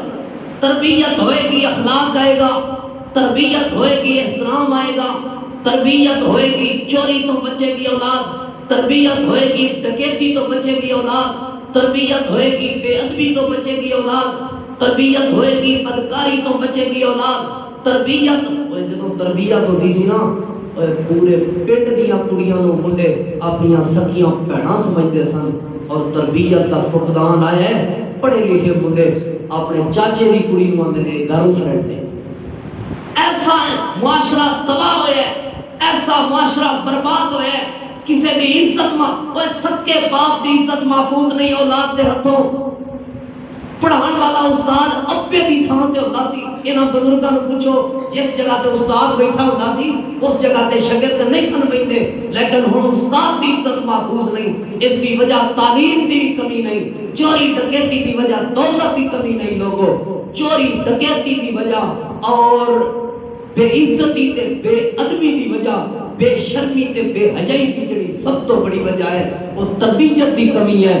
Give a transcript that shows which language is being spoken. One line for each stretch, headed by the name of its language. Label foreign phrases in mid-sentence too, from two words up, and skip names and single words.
Punjabi: تربیت ہوئے گی اخلاق آئے گا, تربیت ہوئے گی احترام آئے گا, تربیت ہوئے گی چوری تو بچے گی اولاد, تربیت ہوئے گی ڈکیتی تو بچے گی اولاد, تربیت ہوئے گی بے ادبی تو بچے گی اولاد, تربیت ہوئے گی بدکاری تو بچے گی اولاد. تربیت جدوں تربیت ہوتی سی نا پورے پنڈ دیاں کڑیاں نوں منڈے اپنیاں سکیاں بھੈਣਾں سمجھدے سن, اور تربیت دا فقدان آیا ہے. پڑھے لکھے منڈے اپنے چاچے دی کڑی نوں آندے نے گھروں چھڈ دے.
Urdu: ایسا معاشرہ تباہ ہوا ہے, ایسا معاشرہ برباد ہوا ہے.
Punjabi: کسی دی عزت سکے باپ دی عزت محفوظ نہیں اولاد دے ہتھوں. پڑھان والا استاد ابے دی تھان تے ہوندا سی. انہاں بزرگاں نوں پوچھو جس جگہ تے استاد بیٹھا ہوندا سی اس جگہ تے شاگرد نہیں سن بیٹھے. لیکن ہن استاد دی عزت محفوظ نہیں. اس دی وجہ تعلیم دی کمی نہیں, چوری ڈکیتی دی وجہ دولت دی کمی نہیں. لوگوں چوری ڈکیتی دی وجہ اور بے عزتی تے بے ادبی دی وجہ, بے شرمی تے بے حیائی دی جڑی سب تو بڑی وجہ ہے وہ تربیت دی کمی ہے.